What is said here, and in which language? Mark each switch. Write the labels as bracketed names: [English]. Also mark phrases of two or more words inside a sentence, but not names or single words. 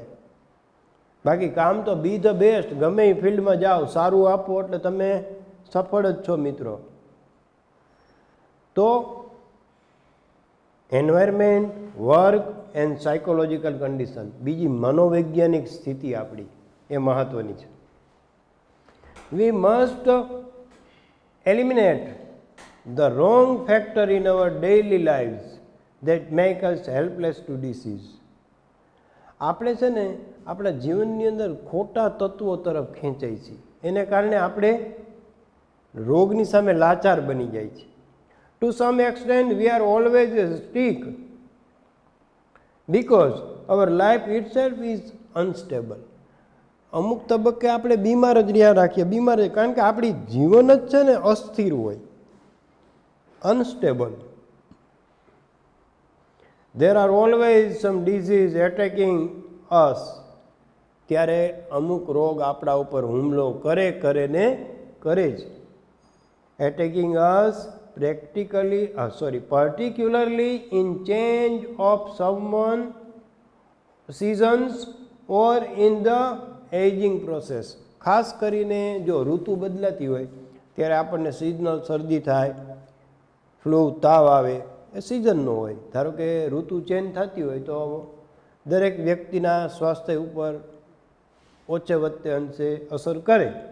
[Gujarati] બાકી કામ તો [English] be the best, [Gujarati] ગમે એ ફિલ્ડમાં જાઓ સારું આપો એટલે તમે સફળ જ છો મિત્રો. તો એન્વાયરમેન્ટ, [English] work and psychological condition, [Gujarati] બીજી મનોવૈજ્ઞાનિક સ્થિતિ આપણી એ મહત્ત્વની છે. [English] We must eliminate the wrong factor in our daily lives that make us helpless to disease. [Gujarati] આપણે છે ને આપણા જીવનની અંદર ખોટા તત્વો તરફ ખેંચાય છે, એને કારણે આપણે રોગની સામે લાચાર બની જાય છે. [English] To some extent we are always sick because our life itself is unstable. [Gujarati] અમુક તબક્કે આપણે બીમાર જ રહ્યા રાખીએ, બીમાર જ, કારણ કે આપણી જીવન જ છે ને અસ્થિર હોય, અનસ્ટેબલ. [English] There are always some disease attacking us. [Gujarati] ત્યારે અમુક રોગ આપણા ઉપર હુમલો કરે જ. [English] Attacking us particularly in change of someone, seasons or in the aging process. [Gujarati] ખાસ કરીને જો ઋતુ બદલાતી હોય ત્યારે આપણને સિઝનલ શરદી થાય, ફ્લૂ, તાવ આવે, એ સિઝનનો હોય. ધારો કે ઋતુ ચેન્જ થતી હોય તો દરેક વ્યક્તિના સ્વાસ્થ્ય ઉપર ઓછે વત્તે અંશે અસર કરે.